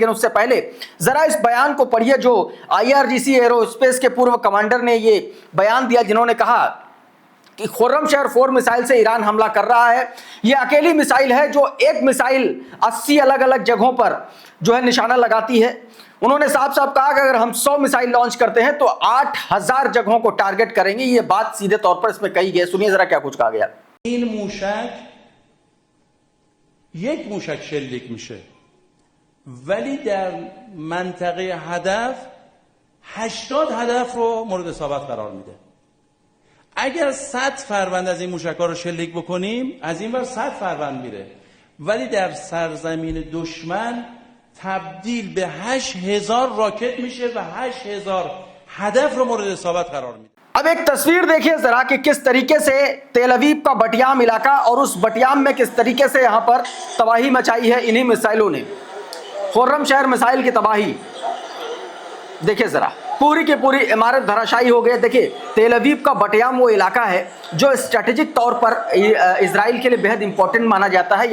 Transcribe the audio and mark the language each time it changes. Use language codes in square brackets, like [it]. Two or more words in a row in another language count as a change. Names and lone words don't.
[hi] लेकिन उससे पहले जरा इस बयान को पढ़िए जो IRGC एरोस्पेस के पूर्व कमांडर ने ये बयान दिया, जिन्होंने कहा कि खुर्रमशहर 4 मिसाइल से ईरान हमला कर रहा है। यह अकेली मिसाइल है जो एक मिसाइल 80 अलग अलग जगहों पर जो है निशाना लगाती है। उन्होंने साफ साफ कहा कि अगर हम 100 मिसाइल लॉन्च करते हैं तो 8000 जगहों को टारगेट करेंगे। ये बात सीधे तौर पर इसमें कही गई। सुनिए जरा क्या कुछ कहा गया। [fa] این موشک یک موشک شلیک میشه ولی در منطقه هدف 80 هدف رو مورد اصابت قرار میده. اگر 100 فروند از این موشک‌ها رو شلیک بکنیم از این ور 100 فروند میره ولی در سرزمین دشمن تبدیل به 8000 راکت میشه و 8000 هدف رو مورد اصابت قرار میده. [hi] अब एक तस्वीर देखिए जरा कि किस तरीके से तेल अवीव का बटियाम इलाका और उस बटियाम में किस तरीके से यहां पर तबाही मचाई है इन्हीं मिसाइलों ने। खुर्रमशहर मिसाइल की तबाही देखिए जरा, पूरी की पूरी इमारत धराशायी हो गई। देखिए तेल अवीव का बटियाम वो इलाका है जो स्ट्रेटेजिक तौर पर इजराइल के लिए बेहद इंपॉर्टेंट माना जाता है।